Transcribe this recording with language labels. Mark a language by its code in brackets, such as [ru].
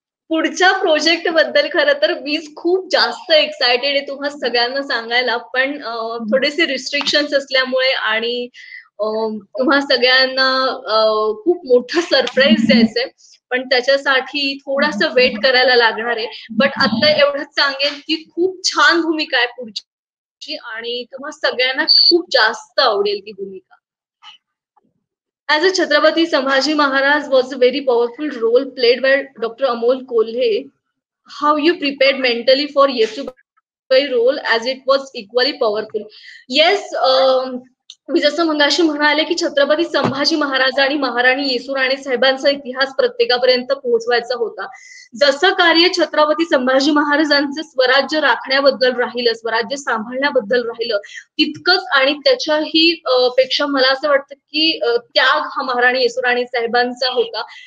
[mr] पुढच्या प्रोजेक्ट बद्दल खरं तर मीच खूप जास्त एक्सायटेड आहे तुम्हा सगळ्यांना सांगायला, पण थोडेसे रिस्ट्रिक्शन्स असल्यामुळे आणि तुम्हा सगळ्यांना खूप मोठं सरप्राईज द्यायचंय, पण त्याच्यासाठी थोडासा वेट करायला लागणार आहे. बट आता एवढंच सांगेन की खूप छान भूमिका आहे पुढची आणि तुम्हा सगळ्यांना खूप जास्त आवडेल ती भूमिका. [en] As a Chhatrapati Sambhaji Maharaj was a very powerful role played by Dr. Amol Kolhe. How you prepared mentally for Yesubai role as it was equally powerful? [mr] Yes, मी जसं मगाशी म्हणाले की छत्रपती संभाजी महाराज आणि महाराणी येसुराणी साहेबांचा इतिहास प्रत्येकापर्यंत पोहोचवायचा होता. जसं कार्य छत्रपती संभाजी महाराजांचं स्वराज्य राखण्याबद्दल राहिलं, स्वराज्य सांभाळण्याबद्दल राहिलं, तितकंच आणि त्याच्याही पेक्षा मला असं वाटतं की त्याग हा महाराणी येसुराणी साहेबांचा होता.